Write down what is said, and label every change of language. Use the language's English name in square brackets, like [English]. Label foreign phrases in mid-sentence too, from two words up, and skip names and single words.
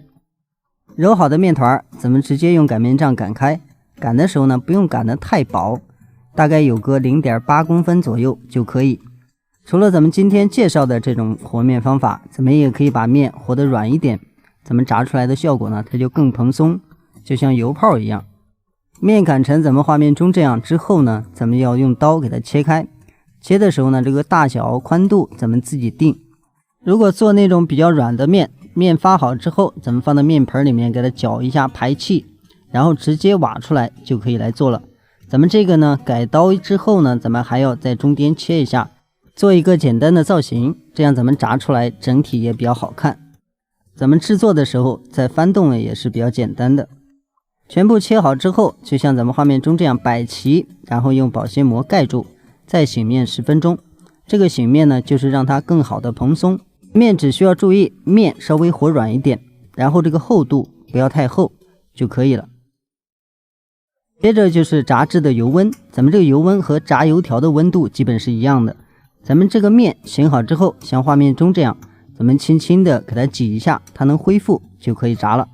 [Chinese] 揉好的面團咱們直接用擀面杖擀開，擀的時候呢，不用擀得太薄，大概有個 0.8 公分左右就可以。除了咱們今天介紹的這種和面方法，咱們也可以把面和得軟一點，咱們炸出來的效果呢，它就更蓬鬆，就像油泡一樣。面擀成咱們畫面中這樣之後呢，咱們要用刀給它切開。切的時候呢，這個大小寬度咱們自己定。如果做那種比較軟的面，面發好之後，咱們放到面盆裡面給它攪一下排氣，然後直接挖出來就可以來做了。咱們這個呢，改刀之後呢，咱們還要在中間切一下，做一個簡單的造型，這樣咱們炸出來整體也比較好看。咱們制作的時候再翻動呢也是比較簡單的。全部切好之後，就像咱們畫面中這樣擺齊，然後用保鮮膜蓋住。再醒面10分鐘，這個醒面呢，就是讓它更好的蓬鬆。面只需要注意面稍微和軟一點，然後這個厚度不要太厚就可以了。接着就是炸制的油溫，咱們這個油溫和炸油條的溫度基本是一樣的。咱們這個面醒好之後，像畫面中這樣，咱們輕輕的給它擠一下，它能恢復就可以炸了。